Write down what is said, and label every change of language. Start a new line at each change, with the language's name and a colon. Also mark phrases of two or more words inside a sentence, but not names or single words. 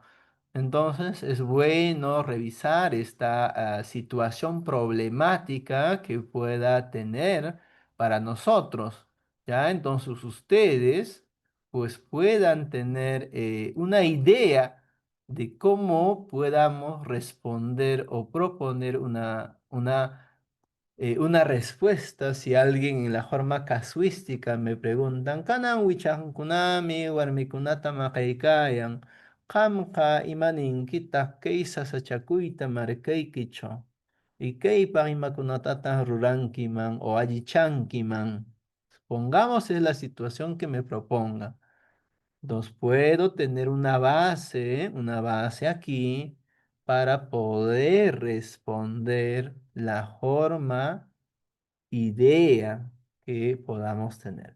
Spanish: Entonces es bueno revisar esta situación problemática que pueda tener para nosotros, ya entonces ustedes pues puedan tener una idea de cómo podamos responder o proponer una respuesta si alguien en la forma casuística me preguntan,
Quechua: ¿kanan wichajkunami warmikunata maqaykayan? Qamqa imaninkitaq kay sasachakuyta markaykichu? ¿Y kaypaq imakunatataq rurankiman o allichankiman?
Spanish: Pongamos en la situación que me proponga. Entonces puedo tener una base aquí para poder responder la forma idea que podamos tener.